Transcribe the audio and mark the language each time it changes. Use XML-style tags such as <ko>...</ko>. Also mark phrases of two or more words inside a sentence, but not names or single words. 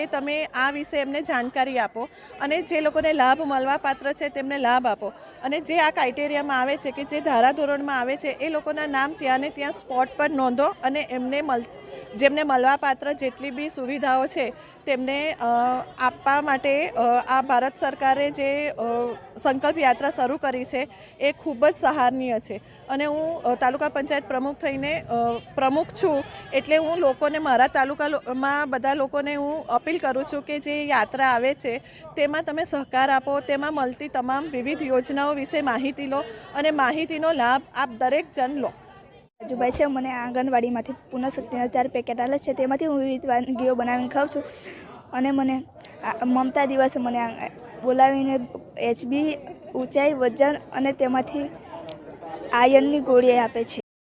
<gu>તમે આ વિષે એમને જાણકારી આપો અને જે લોકોને લાભ મળવા પાત્ર છે તેમને લાભ આપો અને જે આ ક્રાઇટેરિયામાં આવે છે કે જે ધારાધોરણમાં આવે છે એ લોકોના નામ ત્યાં ને ત્યાં સ્પૉટ પર નોંધો અને એમને જેમને મળવા પાત્ર જેટલી બી સુવિધાઓ છે તેમને આપવા માટે આ ભારત સરકારે જે સંકલ્પ યાત્રા શરૂ કરી છે એ ખૂબ જ સરાહનીય છે। અને હું તાલુકા પંચાયત પ્રમુખ થઈને પ્રમુખ છું એટલે હું લોકોને મારા તાલુકામાં બધા લોકોને હું અપીલ કરું છું કે જે યાત્રા આવે છે તેમાં તમે સહકાર આપો, તેમાં મળતી તમામ વિવિધ યોજનાઓ વિષે માહિતી લો અને માહિતીનો લાભ આપ દરેક જન લો। રાજુભાઈ છે, મને આંગણવાડીમાંથી પુનઃશક્તિના 4 પેકેટ આલે છે તેમાંથી હું વિવિધ વાનગીઓ બનાવીને ખાઉં છું અને મને મમતા દિવસે મને બોલાવીને HB ઊંચાઈ વજન અને તેમાંથી આયર્નની ગોળી આપે છે।</gu>